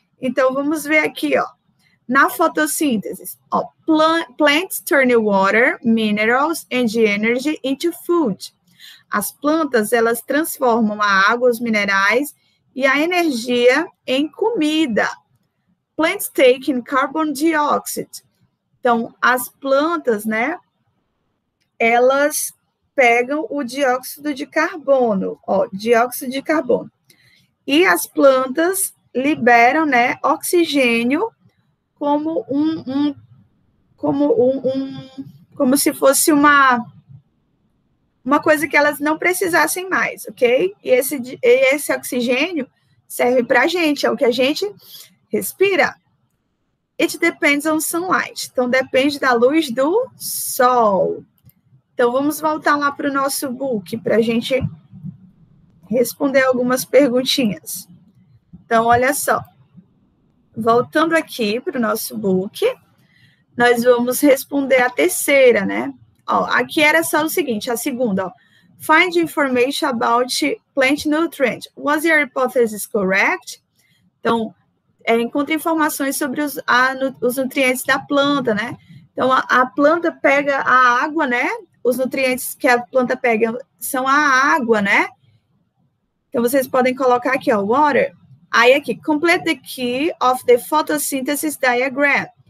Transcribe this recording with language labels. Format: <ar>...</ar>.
<pt>Então, vamos ver aqui, ó. Na fotossíntese, ó,</pt> <en>plants turn water, minerals and energy into food.</en> <pt>As plantas, elas transformam a água, os minerais e a energia em comida.</pt> <en>Plants take in carbon dioxide.</en> <pt>Então, as plantas, né, elas pegam o dióxido de carbono, ó, dióxido de carbono. E as plantas liberam, né, oxigênio como se fosse uma coisa que elas não precisassem mais, ok? E esse oxigênio serve para a gente, é o que a gente respira.</pt> <en>It depends on sunlight.</en> <pt>Então, depende da luz do sol. Então, vamos voltar lá para o nosso book para a gente responder algumas perguntinhas. Então, olha só. Voltando aqui para o nosso book, nós vamos responder a terceira, né? Ó, aqui era só o seguinte, a segunda, ó.</pt> <en>Find information about plant nutrient. Was your hypothesis correct?</en> <pt>Então, encontra informações sobre os nutrientes da planta, né? Então, a planta pega a água, né? Os nutrientes que a planta pega são a água, né? Então, vocês podem colocar aqui, ó, water. Aí, aqui,</pt> <en>complete the key of the photosynthesis diagram.</en>